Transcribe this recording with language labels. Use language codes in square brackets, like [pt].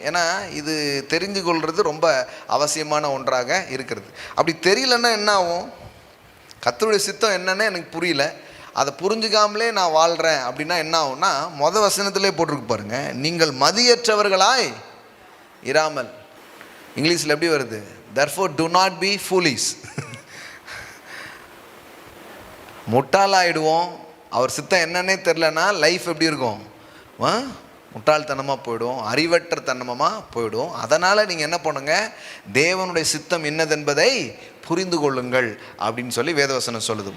[ta] ஏன்னா இது தெரிந்து கொள்வது ரொம்ப அவசியமான ஒன்றாக இருக்கிறது. அப்படி தெரியலன்னா என்ன ஆகும், கர்த்தருடைய சித்தம் என்னன்னு எனக்கு புரியல, அதை புரிஞ்சுக்காமலே நான் வாழ்கிறேன் அப்படின்னா என்ன ஆகும்னா, வசனத்திலே போட்டிருக்கு பாருங்க, நீங்கள் மதியற்றவர்களாய் இராமல். இங்கிலீஷில் எப்படி வருது, [en] therefore do not be foolish. [ta] முட்டாளாயிடுவோம். அவர் சித்தம் என்னன்னே தெரிலனா லைஃப் எப்படி இருக்கும், முட்டாள்தனமாக போயிடும், அறிவற்ற தனமாக போயிடும். அதனால் நீங்கள் என்ன பண்ணுங்க, தேவனுடைய சித்தம் என்னதென்பதை புரிந்து கொள்ளுங்கள் அப்படின்னு சொல்லி வேதவசனம் சொல்லுது.